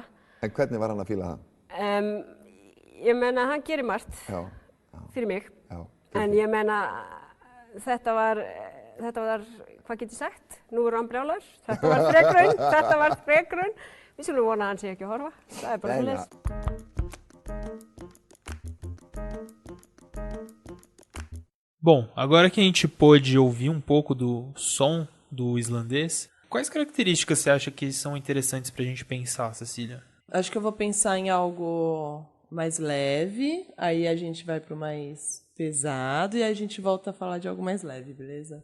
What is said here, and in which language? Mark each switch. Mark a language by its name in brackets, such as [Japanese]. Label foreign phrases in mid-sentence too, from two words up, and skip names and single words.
[Icelandic] En hvernig var hann að fíla það? Ég meina, hann gerir margt fyrir mig. Já. En ég meina, þetta var, hvað get ég sagt? Nú er hann brjálaður. Þetta var fregrun. Við skulum vona að hann sé ekki að horfa. Það er bara svoleiðis. [Portuguese] Bom, agora que a gente pôde ouvir um pouco do som do islandês, quais características você acha que são interessantes pra gente pensar, Cecília? Acho que eu vou pensar em algo mais leve, aí a gente vai pro mais pesado e aí a gente volta a falar de algo mais leve, beleza?